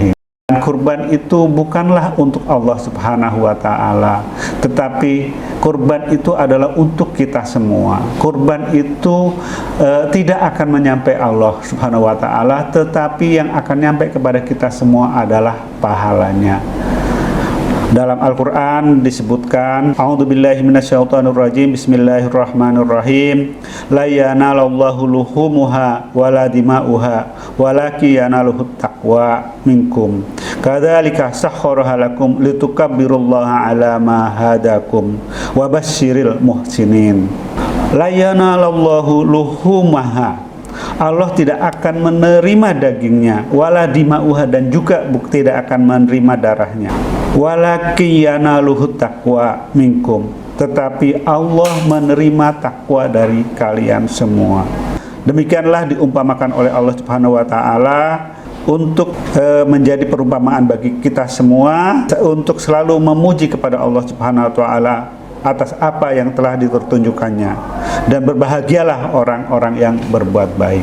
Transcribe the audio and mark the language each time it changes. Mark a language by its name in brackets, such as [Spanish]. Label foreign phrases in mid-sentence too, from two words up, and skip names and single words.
[Indonesian] Dan kurban itu bukanlah untuk Allah [Arabic] سبحانه وتعالى, [Indonesian] tetapi kurban itu adalah untuk kita semua. Kurban itu tidak akan menyampai Allah [Arabic] سبحانه وتعالى, [Indonesian] tetapi yang akan nyampe kepada kita semua adalah pahalanya. Dalam Al-Quran disebutkan, [Arabic] أعوذ بالله من الشيطان الرجيم بسم الله الرحمن الرحيم, لن ينال الله لحومها ولا دماؤها ولكن يناله التقوى منكم كذلك سخرها لكم لتكبروا الله على ما هداكم وبشر المحسنين. لن ينال الله لحومها, [Indonesian] Allah tidak akan menerima dagingnya, [Arabic] ولا دماؤها, [Indonesian] dan juga tidak akan menerima darahnya. [Arabic] ولكن يناله التقوى منكم, [Indonesian] tetapi Allah menerima takwa dari kalian semua. Demikianlah diumpamakan oleh Allah [Arabic] سبحانه وتعالى [Indonesian] untuk menjadi perumpamaan bagi kita semua, untuk selalu memuji kepada Allah [Arabic] سبحانه وتعالى [Indonesian] atas apa yang telah dipertunjukkannya, dan berbahagialah orang-orang yang berbuat baik.